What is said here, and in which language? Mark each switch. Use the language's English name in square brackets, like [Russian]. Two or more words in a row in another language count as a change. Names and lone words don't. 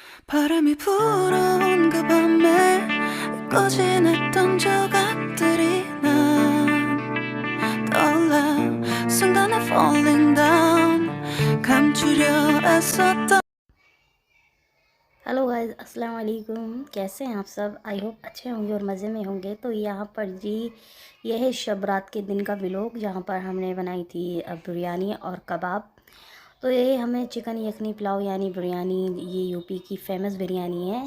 [Korean] 바람이 불어온 그 밤에 꺼진했던 조각들이 난 떠올라 순간에 [English] falling down [Korean] 감추려 애썼던 [English] hello guys, [Arabic] السلام عليكم. [Hindi] कैसे हैं आप सब? [English] I hope [Hindi] अच्छे होंगे और मज़े में होंगे। तो यहाँ पर जी यह है शब रात के दिन का व्लॉग, जहाँ पर हमने बनाई थी बिरयानी और कबाब। तो ये हमें चिकन यखनी पुलाव यानी बिरयानी, ये यूपी की फ़ेमस बिरयानी है।